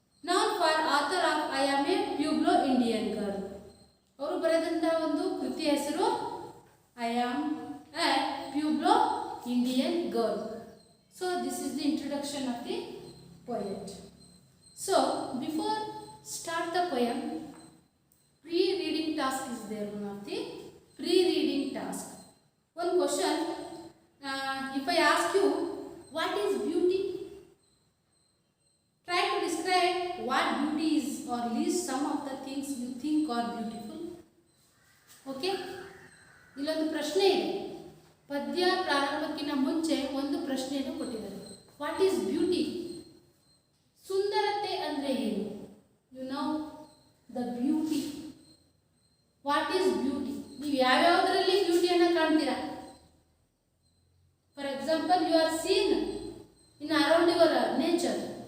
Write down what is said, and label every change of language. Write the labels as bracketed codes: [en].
[en] ನಾನ್ for author of I am a Pueblo Indian girl. [kn] ಅವರು ಬರೆದಂಥ ಒಂದು ಕೃತಿಯ ಹೆಸರು I am A ಪ್ಯೂಬ್ಲೋ Indian girl. [en] So this is the introduction of the poet. So before start the poem, pre-reading task is there. One of the pre-reading task. One question, if I ask you, what is beauty? Try to describe what beauty is, or list some of the things you think are beautiful. [kn] Okay? ಇಲ್ಲೊಂದು ಪ್ರಶ್ನೆ ಇದೆ. ಪದ್ಯ ಪ್ರಾರಂಭಕ್ಕಿಂತ ಮುಂಚೆ ಒಂದು ಪ್ರಶ್ನೆಯನ್ನು ಕೊಟ್ಟಿದ್ದಾರೆ. [en] What is beauty? [kn] ಸುಂದರತೆ ಅಂದರೆ ಏನು? [en] You know the beauty. What is beauty? [kn] ನೀವು ಯಾವ್ಯಾವುದರಲ್ಲಿ ಬ್ಯೂಟಿಯನ್ನು ಕಾಣ್ತೀರಾ? [en] For example, you are seen in around your nature.